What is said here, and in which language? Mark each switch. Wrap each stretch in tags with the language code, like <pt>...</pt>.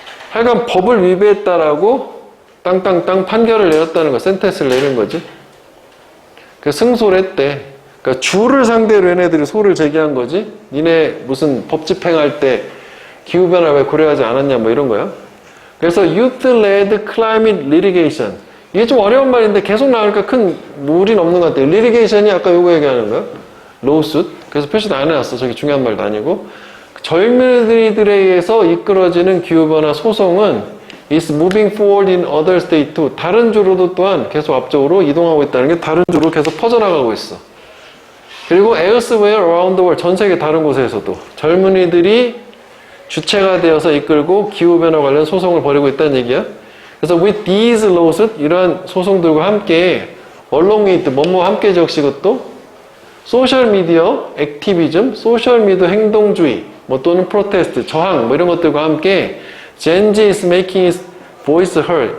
<ko>하여간 법을 위배했다라고 땅땅땅 판결을 내렸다는 거, 센텐스를 내린 거지. 그 승소를 했대. 그러니까 주를 상대로 얘네들이 소를 제기한 거지. 니네 무슨 법 집행할 때 기후변화 왜 고려하지 않았냐 뭐 이런 거야.</ko> <en>그래서 Youth-led climate litigation.</en> <ko>이게 좀 어려운 말인데 계속 나오니까 큰 무리는 없는 것 같아요. litigation이 아까 요거 얘기하는 거야.</ko> <en>lawsuit.</en> <ko>그래서 표시도 안 해놨어. 저기 중요한 말도 아니고. 젊은이들에 의해서 이끌어지는 기후변화 소송은</ko> <en>is moving forward in other state too.</en> <ko>다른 주로도 또한 계속 앞쪽으로 이동하고 있다는 게 다른 주로 계속 퍼져나가고 있어. 그리고</ko> <en>elsewhere around the world,</en> <ko>전 세계 다른 곳에서도 젊은이들이 주체가 되어서 이끌고 기후변화 관련 소송을 벌이고 있다는 얘기야. 그래서</ko> <en>with these lawsuits,</en> <ko>이러한 소송들과 함께</ko> <en>along with,</en> <ko>뭐뭐 함께 적시고 또 소셜 미디어 액티비즘, 소셜 미디어 행동주의, 뭐 또는 프로테스트, 저항, 뭐 이런 것들과 함께</ko> <en>Gen Z is making its voice heard.</en>